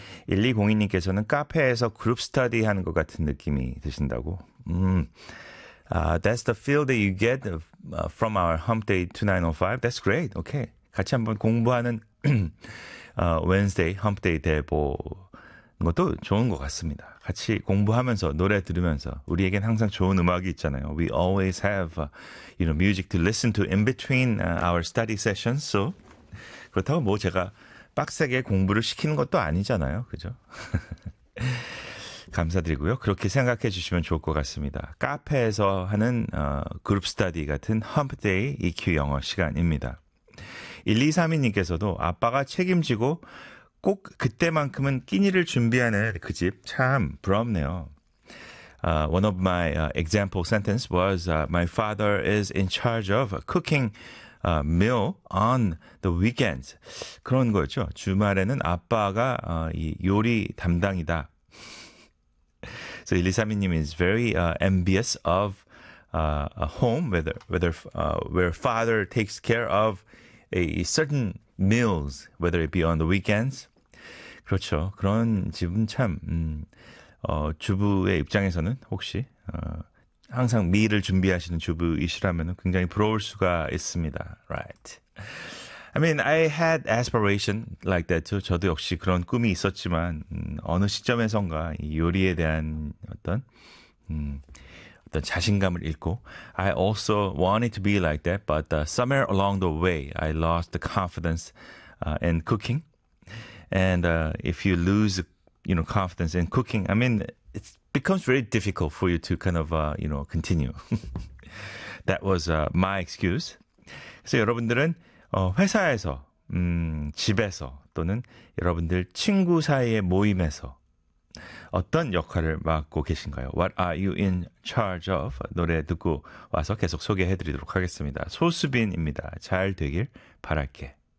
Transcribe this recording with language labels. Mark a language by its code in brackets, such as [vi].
[ko] 1202님께서는 카페에서 그룹 스터디 하는 것 같은 느낌이 드신다고. [en] That's the feel that you get from our hump day 2905. That's great. [ko] Okay. 같이 한번 공부하는 Wednesday hump day 돼보는 것도 좋은 것 같습니다. 같이 공부하면서 노래 들으면서 우리에겐 항상 좋은 음악이 있잖아요. [en] We always have you know, music to listen to in between our study sessions. [ko] So 그렇다고 뭐 제가 빡세게 공부를 시키는 것도 아니잖아요. 그죠? 감사드리고요. 그렇게 생각해 주시면 좋을 것 같습니다. 카페에서 하는 그룹 스터디 같은 험프데이 EQ 영어 시간입니다. 1232님께서도 아빠가 책임지고 꼭 그때만큼은 끼니를 준비하는 그집참 부럽네요. [en] One of my example sentence was my father is in charge of cooking meal on the weekends. [ko] 그런 거였죠. 주말에는 아빠가 이 요리 담당이다. [en] So 1232님 is very envious of a home where father takes care of a certain meals, whether it be on the weekends. [ko] 그렇죠. 그런 집은 참, 주부의 입장에서는 혹시, 항상 미를 준비하시는 주부이시라면 굉장히 부러울 수가 있습니다. [en] Right. I mean, I had aspiration like that too. [ko] 저도 역시 그런 꿈이 있었지만, 어느 시점에선가 이 요리에 대한 어떤 자신감을 잃고, [en] I also wanted to be like that, but somewhere along the way, I lost the confidence in cooking. And if you lose, you know, confidence in cooking, I mean, it becomes very difficult for you to kind of, you know, continue. That was my excuse. [ko] 그래서 여러분들은 회사에서, 집에서 또는 여러분들 친구 사이의 모임에서 어떤 역할을 맡고 계신가요? [en] What are you in charge of? [ko] 노래 듣고 와서 계속 소개해드리도록 하겠습니다. 소수빈입니다. 잘 되길 바랄게.